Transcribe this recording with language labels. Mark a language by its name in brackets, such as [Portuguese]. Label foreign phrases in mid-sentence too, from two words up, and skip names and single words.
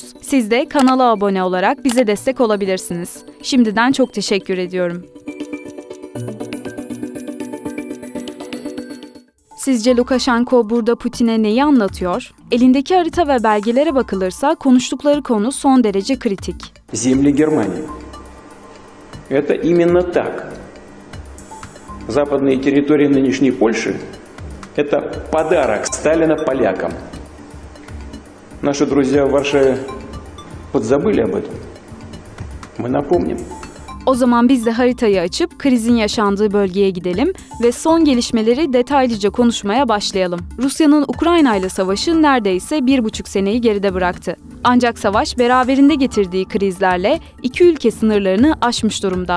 [Turkish] Siz de kanala abone olarak bize destek olabilirsiniz. Şimdiden çok teşekkür ediyorum. Sizce Lukashenko burada Putin'e neyi anlatıyor? Elindeki harita ve belgelere bakılırsa konuştukları konu son derece kritik. [Russian] Земли Германии. Это именно так. Западные территории нынешней Польши – это подарок Сталина полякам. Наши друзья в Варшаве подзабыли об этом. Мы напомним. [Turkish] O zaman biz de haritayı açıp krizin yaşandığı bölgeye gidelim ve son gelişmeleri detaylıca konuşmaya başlayalım. Rusya'nın Ukrayna ile savaşı neredeyse 1,5 seneyi geride bıraktı. Ancak savaş beraberinde getirdiği krizlerle iki ülke sınırlarını aşmış durumda.